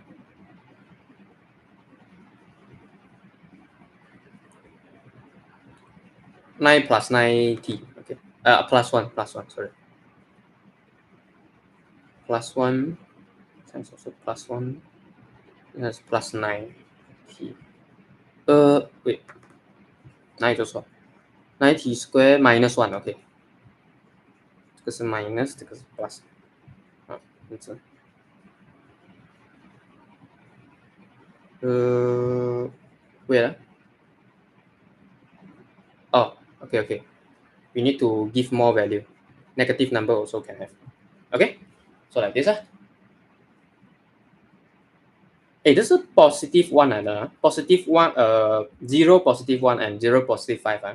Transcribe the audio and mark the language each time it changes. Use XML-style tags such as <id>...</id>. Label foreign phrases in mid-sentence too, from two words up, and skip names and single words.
<en>Nine plus 9t, okay. Plus 1, sorry. Plus 1 times also plus 1. That's plus 9t. Wait.</en> <zh>9 就是说</zh> <en>9t squared minus 1, okay.</en> <zh>这个是 minus， 这个是 plus。</zh> <en>这样子。wait Okay. We need to give more value. Negative number also can have. Okay, so like this. Hey, this is a positive one and positive one, 0, positive 1, and 0, positive 5.</en>